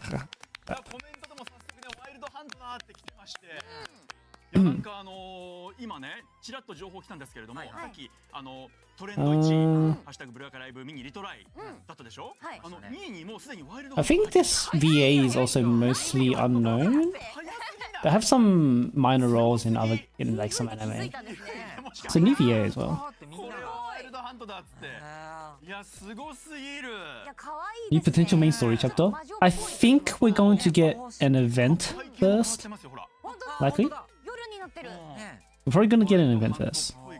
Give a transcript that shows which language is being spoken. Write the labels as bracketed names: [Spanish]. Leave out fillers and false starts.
[Japanese] コメントでも早速ねワイルドハントだって来てまして、いやなんか今ねちらっと情報来たんですけれども、さっきトレンド1位ハッシュタグブルーアカライブミニリトライだったでしょ。 2位にもうすでにワイルドハント。 [English] I think this VA is also mostly unknown. They have some minor roles in like some anime. It's a new VA as well. [Japanese] ワイルドハントだっつって。いやすごすぎる。 [English] New potential main story chapter. I think we're going to get an event first. Likely. [Japanese] 夜になってる [English] We're probably gonna get an event first.